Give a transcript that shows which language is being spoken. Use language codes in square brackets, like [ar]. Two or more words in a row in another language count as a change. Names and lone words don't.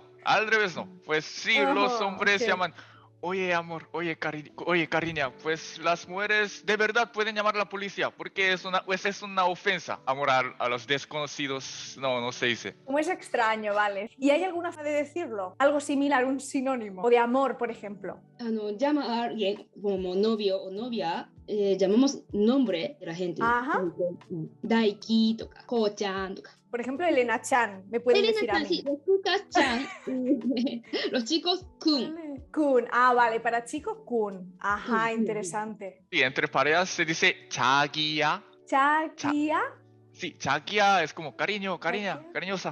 [es] Pues sí, los hombres llaman, oye, amor, oye, cariño, pues las mujeres de verdad pueden llamar a la policía porque es una ofensa. Amor a los desconocidos, no se dice. Como es extraño, ¿vale? ¿Y hay alguna forma de decirlo? Algo similar, un sinónimo. O de amor, por ejemplo. Llama a alguien como novio o novia, llamamos nombre de la gente. Ajá. [ja] Daiki とか Ko-chan とか [es] Por ejemplo, Elena Chan, me pueden decir a Elena-chan, mí. sí, las chicas Chan. Los chicos Kun. Kun, vale, para chicos Kun. Ajá, interesante. Sí, entre parejas se dice chagia. Chakia. Sí, chagia es como cariño, cariñosa.